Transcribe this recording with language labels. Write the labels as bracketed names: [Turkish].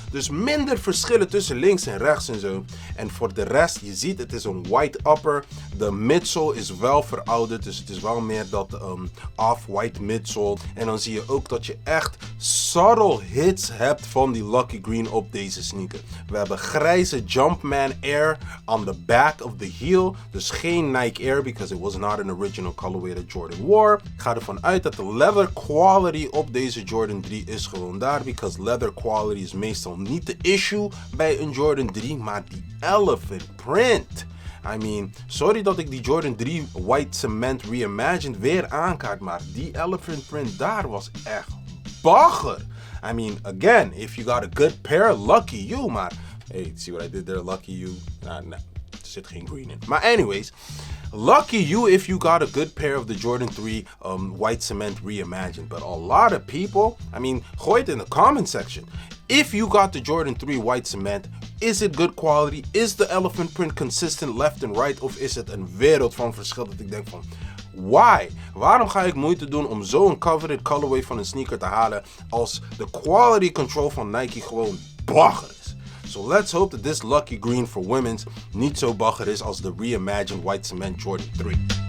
[Dutch] Dus minder verschillen tussen links en rechts en zo. En voor de rest, je ziet het is een white upper. De midsole is wel verouderd, dus het is wel meer dat off-white midsole. En dan zie je ook dat je echt subtle hits hebt van die Lucky Green op deze sneaker. We hebben grijze [English] Jumpman Air on the back of the heel. [Dutch] Dus geen [English] Nike Air, because it was not an original colorway that Jordan wore. [Dutch] Ik ga ervan uit dat de leather quality op deze Jordan 3 is gewoon daar, because leather quality is meestal niet de issue bij een Jordan 3, maar die elephant print. I mean, sorry dat ik die Jordan 3 White Cement Reimagined weer aankaart, maar die elephant print daar was echt bagger. [English] I mean, again, if you got a good pair, lucky you, maar hey, see what I did there, lucky you? Nah, [Dutch] er zit geen green in. [English] Maar anyways, lucky you if you got a good pair of the Jordan 3 White Cement Reimagined. But a lot of people, I mean, [Dutch] gooi het [English] in the comment section. If you got the Jordan 3 White Cement, is it good quality? Is the elephant print consistent left and right? [Dutch] Of is het een wereld van verschil dat ik denk van, why? Waarom ga ik moeite doen om zo'n coveted colorway van een sneaker te halen als de quality control van Nike gewoon bagger is? [English] So let's hope that this Lucky Green for women's [Dutch] niet zo bagger is als de [English] reimagined White Cement Jordan 3.